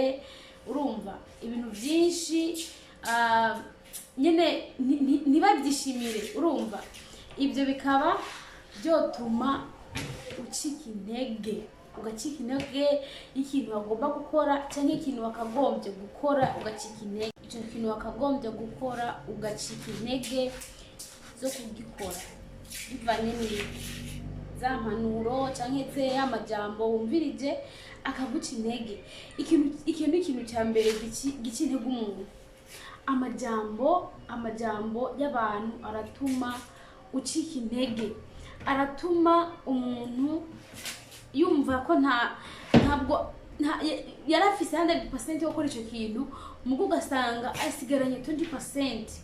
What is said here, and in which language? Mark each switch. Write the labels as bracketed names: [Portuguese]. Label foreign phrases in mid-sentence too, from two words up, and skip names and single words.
[Kinyarwanda] Urumva ibintu byinshi nyine ntibabyishimire. Urumva ibyo bikaba byotuma ucika intege, ugacika intege y'ikintu wagomba gukora, cyangwa ikintu wakagombye gukora ugacika intege. Icyo kintu wakagombye gukora ugacika intege zo kugikora bivanye za mpanuro cyangwa se amajambo wumvirije akaguca intege. Ikintu cya mbere gica intege umuntu, amajambo y'abantu aratuma ucika intege, aratuma umuntu yumva ko ntabwo yarafise 100% yo gukora icyo kintu, mugo ugasanga asigaranye 20%.